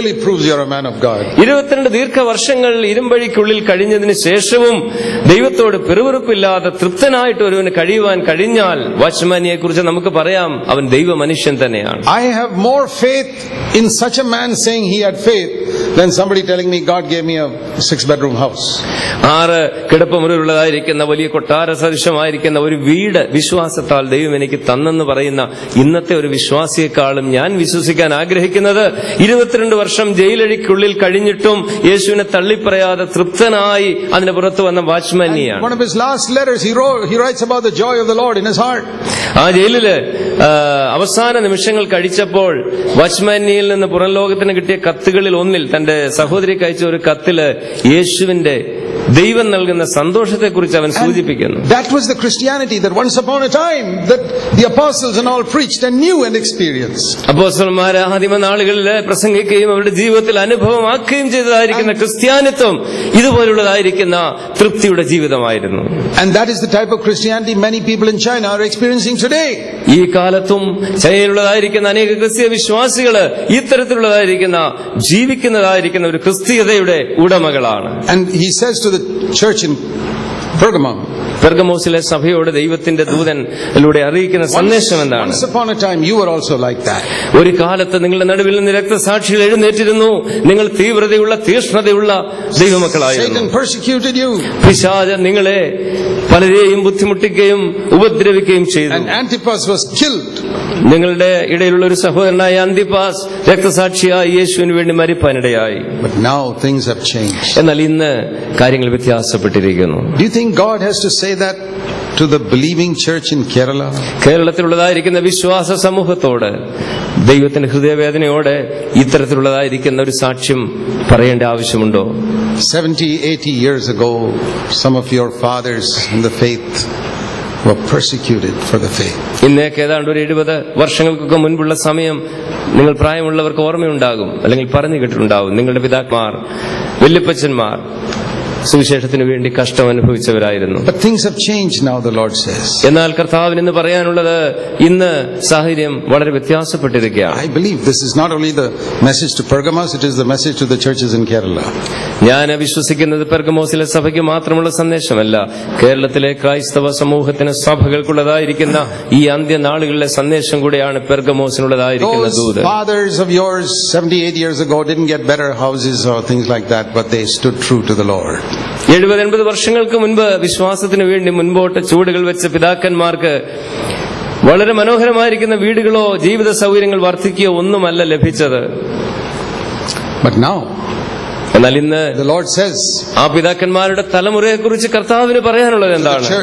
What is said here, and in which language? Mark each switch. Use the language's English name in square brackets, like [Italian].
[Malayalam] 22 ദീർഘവർഷങ്ങൾ ഇരുമ്പഴിക്കുള്ളിൽ കഴിഞ്ഞതിന് ശേഷവും ദൈവത്തോട് പിറുപിറുപ്പില്ലാതെ തൃപ്തനായിട്ട് ഒരുവന് കഴിയുവാൻ കഴിഞ്ഞാൽ വാച്ച്മാനിയെ കുറിച്ച് നമുക്ക് പറയാം, അവൻ ദൈവ മനുഷ്യൻ തന്നെയാണ്. [English] I have more faith in such a man saying he had faith than somebody telling me God gave me a 6-bedroom house. [Malayalam] 6 കിടപ്പുമുറിയുള്ളതായിരിക്കുന്ന വലിയ കൊട്ടാര സദൃശമായിരിക്കുന്ന ഒരു വീട് വിശ്വാസത്താൽ ദൈവം എനിക്ക് തന്നെന്ന് പറയുന്ന ഇന്നത്തെ ഒരു വിശ്വാസിയെക്കാളും ഞാൻ വിശ്വസിക്കാൻ ആഗ്രഹിക്കുന്നത് 22 വർഷം ജയിലഴിക്കുള്ളിൽ കഴിഞ്ഞിട്ടും യേശുവിനെ തള്ളിപ്പറയാതെ തൃപ്തനായി അതിന് പുറത്തു വന്ന വാച്ച്മാനിയാണ്. [English] One of his last letters he writes about the joy of the Lord in his heart. [Malayalam] ആ ജയിലില് അവസാന നിമിഷങ്ങൾ കഴിച്ചപ്പോൾ വാച്ച്മാനിയിൽ നിന്ന് പുറം ലോകത്തിന് കിട്ടിയ കത്തുകളിൽ ഒന്നിൽ തന്റെ സഹോദരിക്ക് അയച്ച ഒരു കത്തില് യേശുവിന്റെ ദൈവം നൽകുന്ന സന്തോഷത്തെക്കുറിച്ച് അവൻ സൂചിപ്പിക്കുന്നു. [English] That was the Christianity that once upon a time that the apostles and all preached and knew and experienced. [Malayalam] അപ്പോസ്തലന്മാർ ആദിമ നാളുകളിൽ പ്രസംഗിക്കുകയും അവരുടെ ജീവിതത്തിൽ അനുഭവമാക്കുകയും ചെയ്തതായിരിക്കുന്ന ക്രിസ്ത്യാനിത്വം ഇതുപോലുള്ളതായിരിക്കുന്ന തൃപ്തിയുടെ ജീവിതമായിരുന്നു. [English] And that is the type of Christianity many people in China are experiencing today. [Malayalam] ഈ കാലത്തും ചൈനയിലുള്ളതായിരിക്കുന്ന അനേക ക്രിസ്തീയ വിശ്വാസികള് ഇത്തരത്തിലുള്ളതായിരിക്കുന്ന ജീവിക്കുന്നതായിരിക്കുന്ന ഒരു ക്രിസ്തീയതയുടെ ഉടമകളാണ്. [English] And he says to the church in Pergamum, [Malayalam] പെർഗമോസിലെ സഭയോട് ദൈവത്തിന്റെ ദൂതനിലൂടെ അറിയിക്കുന്ന സന്ദേശം എന്താണ്? [English] Once upon a time you were also like that. [Malayalam] ഒരു കാലത്ത് നിങ്ങളുടെ നടുവിൽ നിന്ന് രക്തസാക്ഷികൾ എഴുന്നേറ്റിരുന്നു. നിങ്ങൾ തീവ്രതയുള്ള തീഷ്ണതയുള്ള ദൈവമക്കളായിരുന്നു. [English] Satan persecuted you. [Malayalam] പിശാചൻ നിങ്ങളെ പലരെയും ബുദ്ധിമുട്ടിക്കുകയും ഉപദ്രവിക്കുകയും ചെയ്തു. [English] And Antipas was killed. [Malayalam] നിങ്ങളുടെ ഇടയിലുള്ള ഒരു സഹോദരനായ അന്തിപ്പാസ് രക്തസാക്ഷിയായി യേശുവിന് വേണ്ടി മരിപ്പാനിടയായി. [English] But now things have changed. [Malayalam] എന്നാൽ ഇന്ന് കാര്യങ്ങൾ വ്യത്യാസപ്പെട്ടിരിക്കുന്നു. [English] Do you think God has to say that to the believing church in Kerala? [Malayalam] കേരളത്തിലുള്ളതായിരിക്കുന്ന വിശ്വാസ സമൂഹത്തോട് ദൈവത്തിന്റെ ഹൃദയവേദനയോടെ ഇത്തരത്തിലുള്ളതായിരിക്കുന്ന ഒരു സാക്ഷ്യം പറയേണ്ട ആവശ്യമുണ്ടോ? [English] 70-80 years ago, some of your fathers in the faith were persecuted for the faith. [Malayalam] ഇന്നേക്ക് ഏതാണ്ട് ഒരു 70 വർഷങ്ങൾക്കൊക്കെ മുൻപുള്ള സമയം നിങ്ങൾ പ്രായമുള്ളവർക്ക് ഓർമ്മയുണ്ടാകും, അല്ലെങ്കിൽ പറഞ്ഞു കേട്ടിട്ടുണ്ടാകും. നിങ്ങളുടെ പിതാക്കന്മാർ, വല്യപ്പച്ചന്മാർ സുവിശേഷത്തിന് വേണ്ടി കഷ്ടം അനുഭവിച്ചവരായിരുന്നു. [English] But things have changed now, the Lord says. [Malayalam] എന്നാൽ കർത്താവിന് ഇന്ന് പറയാനുള്ളത്, ഇന്ന് സാഹചര്യം വളരെ വ്യത്യാസപ്പെട്ടിരിക്കുകയാണ്. [English] I believe this is not only the message to Pergamos, it is the message to the churches in Kerala. [Malayalam] ഞാൻ വിശ്വസിക്കുന്നത് പെർഗമോസിലെ സഭയ്ക്ക് മാത്രമുള്ള സന്ദേശമല്ല, കേരളത്തിലെ ക്രൈസ്തവ സമൂഹത്തിന് സഭകൾക്കുള്ളതായിരിക്കുന്ന ഈ അന്ത്യനാളുകളിലെ സന്ദേശം കൂടെയാണ് പെർഗമോസിനുള്ളതായിരിക്കുന്ന ദൂത്. [English] Those fathers of yours 70-80 years ago didn't get better houses or things like that, but they stood true to the Lord. [Malayalam] 70-80 വർഷങ്ങൾക്ക് മുൻപ് വിശ്വാസത്തിന് വേണ്ടി മുൻപോട്ട് ചൂടുകൾ വെച്ച പിതാക്കന്മാർക്ക് വളരെ മനോഹരമായിരിക്കുന്ന വീടുകളോ ജീവിത സൗകര്യങ്ങൾ വർദ്ധിക്കുകയോ ഒന്നുമല്ല ലഭിച്ചത്. [English] But now [Malayalam] എന്നാൽ ഇന്ന് [English] the Lord says, [Malayalam] ആ പിതാക്കന്മാരുടെ തലമുറയെ കുറിച്ച് കർത്താവിന് പറയാനുള്ളത് എന്താണ്?